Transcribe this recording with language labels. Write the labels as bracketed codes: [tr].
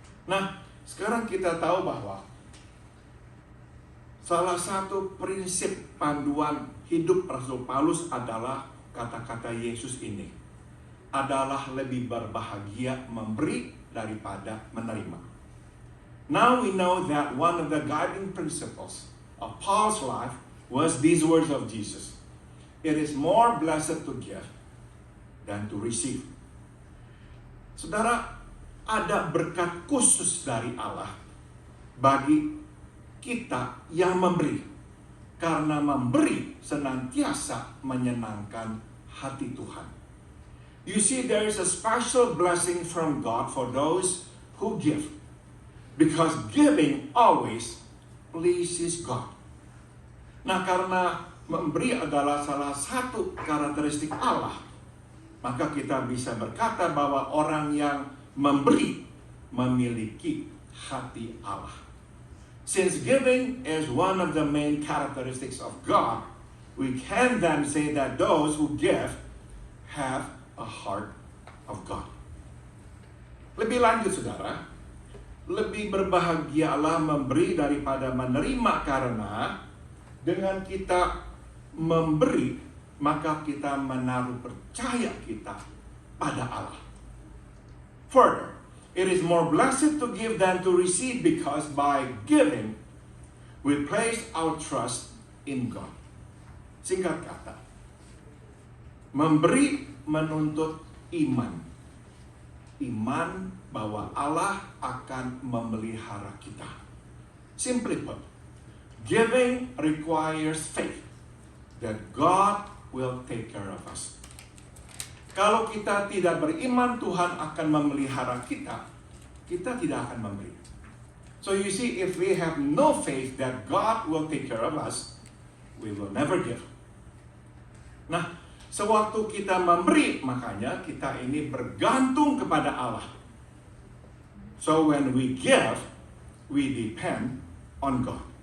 [id] Nah, sekarang kita tahu bahwa salah satu prinsip panduan hidup Rasul Paulus adalah kata-kata Yesus ini. Adalah lebih berbahagia memberi daripada menerima. [en] Now we know that one of the guiding principles of Paul's life was these words of Jesus. It is more blessed to give than to receive. [id] Saudara, ada berkat khusus dari Allah bagi kita yang memberi. Karena memberi senantiasa menyenangkan hati Tuhan. [en] You see, there is a special blessing from God for those who give. Because giving always pleases God. [id] Nah, karena memberi adalah salah satu karakteristik Allah, maka kita bisa berkata bahwa orang yang memberi memiliki hati Allah. [en] Since giving is one of the main characteristics of God, we can then say that those who give have a heart of God. [id] Lebih lanjut, saudara, lebih berbahagialah memberi daripada menerima, karena dengan kita memberi, maka kita menaruh percaya kita pada Allah. [en] Further, it is more blessed to give than to receive, because by giving, we place our trust in God. [id] Singkat kata, memberi menuntut iman. Iman bahwa Allah akan memelihara kita. [en] Simply put, giving requires faith that God will take care of us. [id] Kalau kita tidak beriman Tuhan akan memelihara kita, kita tidak akan memberi. [en] So you see, if we have no faith that God will take care of us, we will never give. [id] Nah, sewaktu kita memberi, makanya kita ini bergantung kepada Allah. [en] So when we give, we depend on God.